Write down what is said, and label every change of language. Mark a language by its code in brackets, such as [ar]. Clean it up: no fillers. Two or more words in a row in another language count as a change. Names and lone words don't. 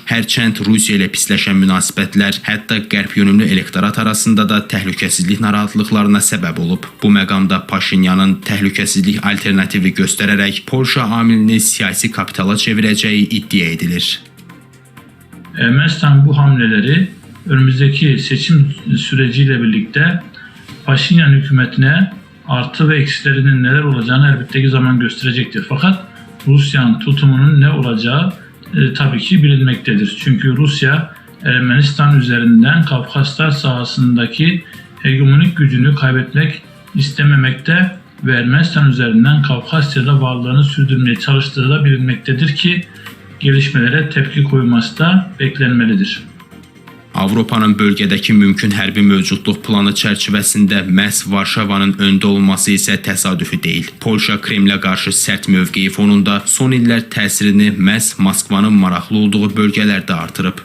[az] Hərçənd Rusiya ilə pisləşən münasibətlər hətta qərb yönümlü elektorat arasında da təhlükəsizlik narahatlıqlarına səbəb olub. Bu məqamda Paşinyanın təhlükəsizlik alternativi göstərərək Polşa amilini siyasi kapitala çevirəcəyi iddia edilir. [tr] Ermənistan bu hamleleri önümüzdeki seçim süreciyle birlikte Paşinyan hükümetine artı ve eksilerinin neler olacağını elbette ki zaman gösterecektir. Fakat Rusya'nın tutumunun ne olacağı tabii ki bilinmektedir. Çünkü Rusya Ermenistan üzerinden Kafkaslar sahasındaki hegemonik gücünü kaybetmek istememekte ve Ermenistan üzerinden Kafkasya'da varlığını sürdürmeye çalıştığı da bilinmektedir ki gelişmelere tepki koyması da beklenmelidir. [az] Avropanın bölgədəki mümkün hərbi mövcudluq planı çərçivəsində məhz Varşavanın öndə olması isə təsadüfi deyil. Polşa Kremlə qarşı sərt mövqeyi fonunda son illər təsirini məhz Moskvanın maraqlı olduğu bölgələrdə artırıb.